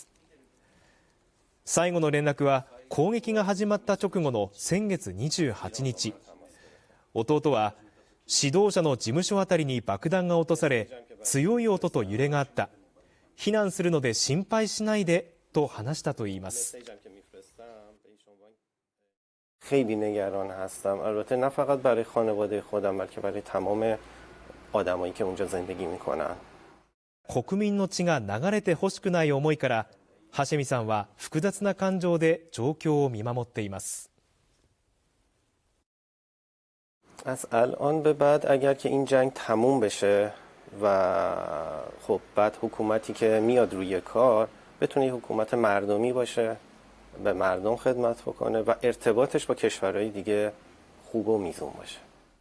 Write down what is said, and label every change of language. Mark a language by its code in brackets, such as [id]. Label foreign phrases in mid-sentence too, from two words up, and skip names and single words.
[ja] 最後の連絡は攻撃が始まった直後の先月28日。弟は、指導者の事務所あたりに爆弾が落とされ、強い音と揺れがあった。避難するので心配しないでと話したといいます。 [fa] خیلی نگران هستم. البته نه فقط برای خانواده خودم بلکه برای تمام آدمایی که اونجا زندگی میکنن. [ja] 国民の血が流れてほしくない思いから、ハシェミさんは複雑な感情で状況を見守っています。 [fa] از الان به بعد اگر که این جنگ تموم بشه و خب بعد حکومتی که میاد روی کار بتونه حکومت مردمی باشه، به مردم خدمت بکنه و ارتباطش با کشورهای دیگه خوب و میزون باشه.